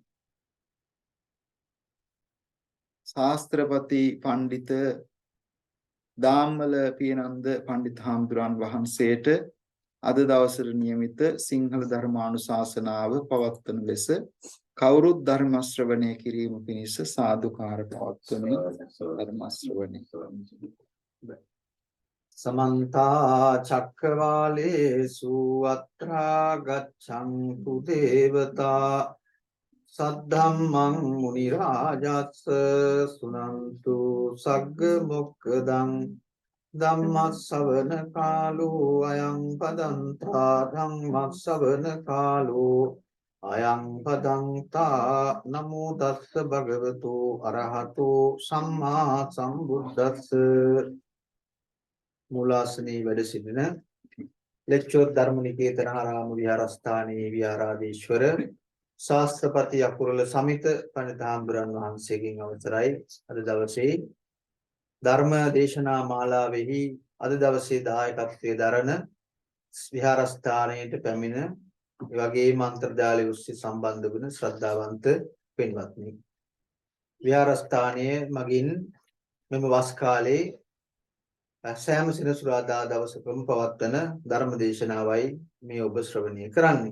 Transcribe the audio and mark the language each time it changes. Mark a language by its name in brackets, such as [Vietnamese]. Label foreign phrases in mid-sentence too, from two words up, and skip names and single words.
[Sinhala] ශාස්ත්‍රපති පඬිත දාම්මල පියනන්ද පඬිත් හාමුදුරන් වහන්සේට අද දවසට නියමිත සිංහල ධර්මානුශාසනාව පවත්වන ලෙස කවුරුත් ධර්ම ශ්‍රවණය කිරීම පිණිස සාදුකාර පවත්වමින් ධර්ම ශ්‍රවණය [Pali] Samantha Chakravalesu Atra Gachantu Devata Saddhammang Munirajassa Sunantu Sagga Mokkadang Dhamma Savana kālō Ayan Padantā Dhamma Savana kālō Ayan Padantā Namo Tassa Bhagavato Arahato Sammā Sambuddhassa [Sinhala] මූලාසනයේ වැඩ සිටින ලෙක්චර් ධර්මනිකේතනාරාම විහාරස්ථානයේ විහාරාධීශවර ශාස්ත්‍රපති අකුරල සමිත පණිතාම්බුරන් වහන්සේගෙන් අවසරයි අද දවසේ ධර්ම දේශනා මාලාවෙහි අද දවසේ දායකත්වයේ දරන විහාරස්ථානයට පැමිණ ඒ වගේම අන්තර්ජාලය ඔස්සේ සම්බන්ධ වන ශ්‍රද්ධාවන්ත පින්වත්නි විහාරස්ථානයේ මගින් මෙම වස් කාලේ සෑම සිනසුරාදා දවසකම පවත්වන ධර්ම දේශනාවයි මේ ඔබ ශ්‍රවණය කරන්නේ.